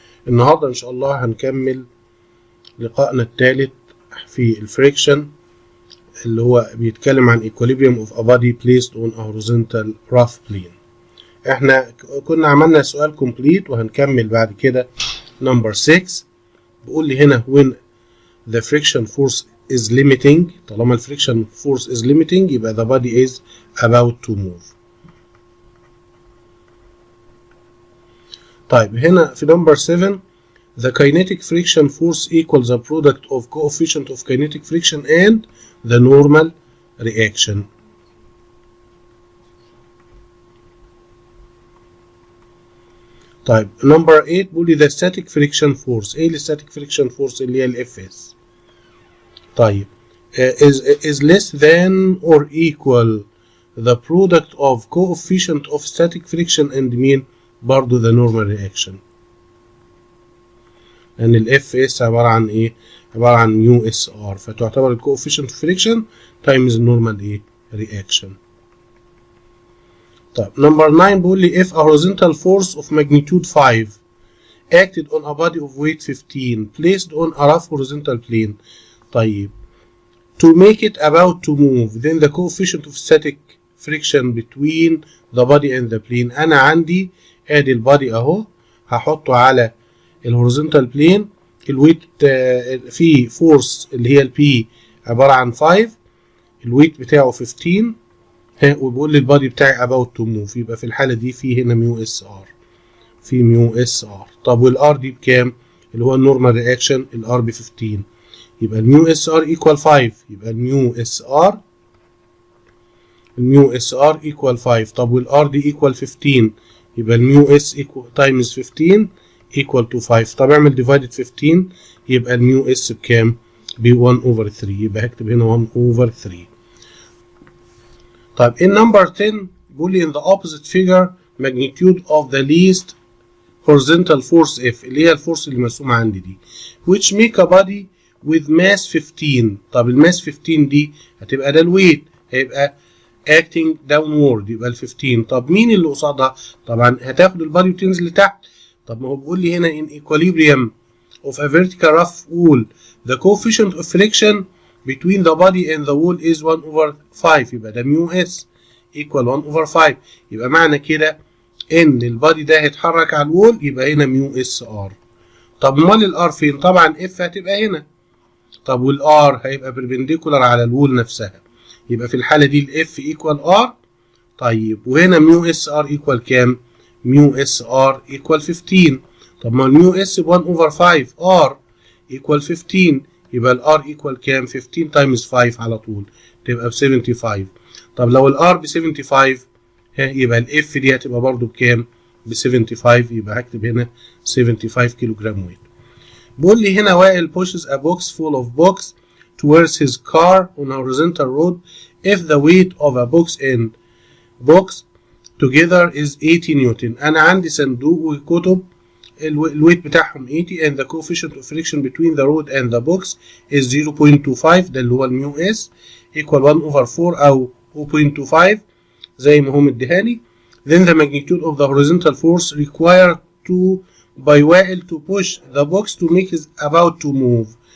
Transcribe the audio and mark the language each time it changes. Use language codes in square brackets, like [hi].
[ar] النهاردة إن شاء الله هنكمل لقائنا الثالث في الفريكشن اللي هو بيتكلم عن [en] equilibrium of a body placed on a horizontal rough plane. [ar] احنا كنا عملنا سؤال complete وهنكمل بعد كده number 6. بيقول لي هنا [en] when the friction force is limiting، [ar] طالما الفريكشن [en] force is limiting يبقى the body is about to move. [ar] طيب هنا في [en] number 7 the kinetic friction force equals the product of coefficient of kinetic friction and the normal reaction. طيب number 8 بيقول لي the static friction force. [ar] ايه ال [en] static friction force [ar] اللي هي ال [en] Fs؟ طيب is less than or equal the product of coefficient of static friction and mean برضو the normal reaction. [ar] لأن ال Fs عبارة عن إيه؟ عبارة عن ميو اس ار، فتعتبر ال [en] coefficient of friction times normal [ar] إيه؟ reaction. [en] طيب number 9 [ar] بيقول لي [en] if a horizontal force of magnitude 5 acted on a body of weight 15 placed on a rough horizontal plane. طيب to make it about to move then the coefficient of static friction between the body and the plane. [ar] أنا عندي ادي البادي اهو، هحطه على الهوريزونتال بلين، الويت فيه فورس اللي هي البي عباره عن 5، الويت بتاعه 15 وبيقول لي البادي بتاعي [en] about to move، [ar] يبقى في الحاله دي في هنا ميو اس ار، في ميو اس ار. طب والار دي بكام؟ اللي هو النورمال رياكشن، الار ب 15، يبقى الميو اس ار ايكوال 5، يبقى الميو اس ار ايكوال 5. طب والار دي ايكوال 15، يبقى الميو اس تايمز 15 ايكوال تو 5. طب اعمل ديفايدد 15 يبقى الميو اس بكام؟ ب 1 اوفر 3، يبقى هكتب هنا 1 اوفر 3. [en] طيب in number 10 [ar] بيقول لي [en] in the opposite figure magnitude of the least horizontal force F [ar] اللي هي الفورس اللي مرسومه عندي دي [en] which make a body with mass 15. [ar] طب الماس 15 دي هتبقى ده الويت، هيبقى [en] acting downward [ar] يبقى ال 15. طب مين اللي قصادها؟ طبعا هتاخد البادي وتنزل لتحت. طب ما هو بيقول لي هنا [en] in equilibrium of a vertical rough wall the coefficient of friction between the body and the wall is 1 over 5، [ar] يبقى ده ميو اس [en] equal 1 over 5. [ar] يبقى معنى كده ان البادي ده هيتحرك على الوول، يبقى هنا ميو اس ار. طب امال الار فين؟ طبعا اف هتبقى هنا. طب والار هيبقى perpendicular على الوول نفسها، يبقى في الحالة دي الاف ايكوال ار. طيب وهنا ميو اس ار ايكوال كام؟ ميو اس ار ايكوال 15. طب ما الميو اس ب 1 اوفر 5، ار ايكوال 15، يبقى الار ايكوال كام؟ 15 تايمز 5 على طول تبقى ب 75. طب لو الار ب 75 يبقى الاف دي هتبقى برضو بكام؟ ب 75، يبقى هكتب هنا 75 كيلو جرام ويت. بيقول لي هنا [en] وائل pushes a box full of books towards his car on a horizontal road if the weight of a box and box together is 80 newton. [ar] أنا عندي صندوق وكتب الويت بتاعهم 80 [en] and the coefficient of friction between the road and the box is 0.25، [ar] ده اللي هو الميو اس equal 1 over 4 أو 0.25 زي ما هو مديهاني. [en] Then the magnitude of the horizontal force required by وائل to push the box to make it about to move.